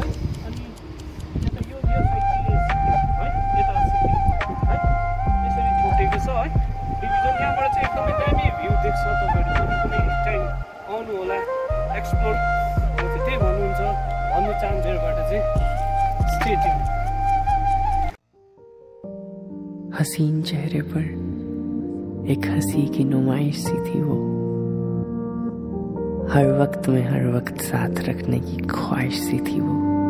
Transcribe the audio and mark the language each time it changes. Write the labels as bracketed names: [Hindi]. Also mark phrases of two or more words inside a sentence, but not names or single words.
[Nepali] अनि यता यो साइड है, यता है यसरी छुटेको छ है डिभिजन। यहाँबाट चाहिँ एकदमै दामी भ्यू देख्छ तपाईँहरू। कुनै टाइम आउनु होला, एक्सप्लोर त्यही भन्नु चाहन्छु यहाँबाट चाहिँ। [English] stay tune. [Hindi] हसीन चेहरे पर एक हंसी की नुमाइश सी थी वो, हर वक्त में हर वक्त साथ रखने की ख्वाहिश सी थी वो।